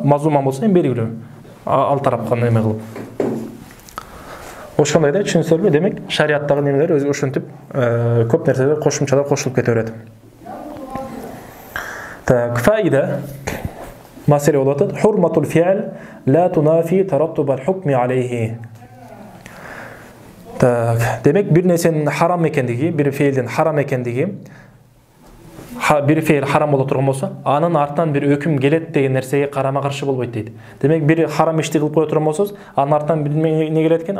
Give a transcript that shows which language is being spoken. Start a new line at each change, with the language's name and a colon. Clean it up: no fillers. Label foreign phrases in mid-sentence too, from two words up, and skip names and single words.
Kyrgyz: Мазлуман болсо эми белгилүү. Ал тарапка неме кылып. Ошондой да түшүнүңүздөрбү? Демек, шариаттагы немелер өзү ошентип көп нерселер кошумчалар кошулуп кете берет. Так, фаида маселе болуп атат.
Arabic: حرمة الفعل لا تنافي ترتب الحكم عليه.
Kyrgyz: Так, демек бир нерсенин харам экендиги, бир фейлдин харам экендиги, бир фейл харам боло турган болсо, анын артынан бир өкүм келет деген нерсеге карама каршы болбойт дейт. Демек бир харам ишти кылып кое турган болсоңуз, анын артынан бир не келет экен?